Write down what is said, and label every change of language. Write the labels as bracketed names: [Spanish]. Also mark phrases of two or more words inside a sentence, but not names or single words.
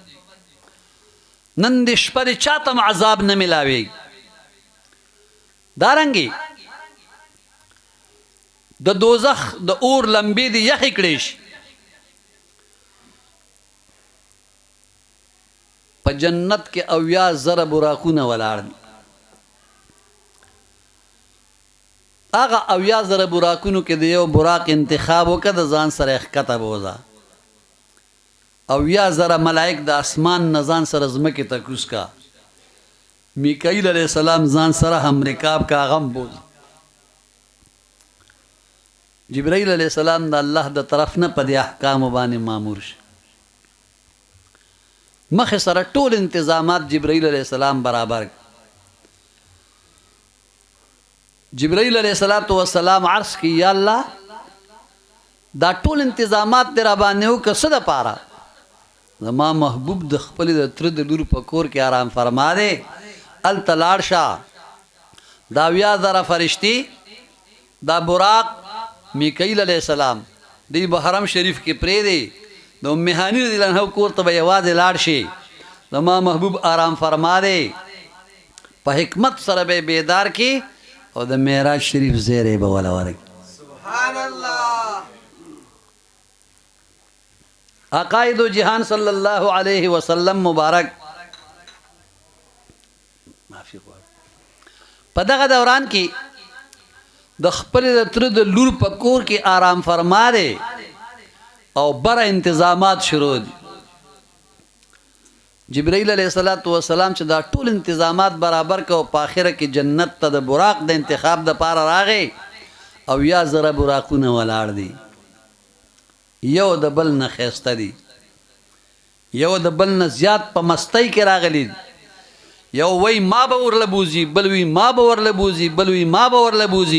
[Pashto] نن دې شپه دې چا ته عذاب نه ملاوېږي دارنګې د دوزخ د اور لمبې دې یخې کړې شي په جنت کې 80,000 براقونه ولاړ دي هغه 80,000 براقونو کې د یو براق انتخاب وکړه د ځان سره ښکته بوځه 80,000 ملائک د اسمان نه ځان سره ځمکې ته کوز کا میکائیل علیہ السلام ځان سره هم رکاب کا غم بوځ جبرائیل علیہ السلام د الله د طرف نه په دې احکامو باندې مامور شي مخې سره ټول انتظامات جبرائیل علیہ السلام برابر جبرائیل علیہ السلام عرض کی یا الله دا ټول انتظامات دې را باندې وکړه څه دپاره زما محبوب د خپل د تره د لور په کور کې آرام فرما دی هلته لاړ شه دا 80,000 فرشتي دا براق میکائیل علیہ السلام دی به حرم شریف کې پرېږدي د ام هاني رضی الله عنها کور ته به یوازې لاړ شي زما محبوب آرام فرما دی په حکمت سره به بیدار کی او د معراج شریف زیری به ولا ورکړي سبحان الله عقائد و جہان صلی اللہ علیہ وسلم مبارک په دغه دوران کې د خپل تر د لور په کور کې آرام فرما دی او بره انتظامات شروع دي. جبرائیل علیہ السلام چې دا ټول انتظامات برابر کو په آخره کې جنت ته د براق د انتخاب د پاره راغی او یا زره براقونه ولاړ دي، یو د بل نه ښایسته دي، یو د بل نه زیات په مستی کې راغلي، یو وی ما به ورله بوځي، بل وی ما به ورله بوځي، بل وی ما به ورله بوځي.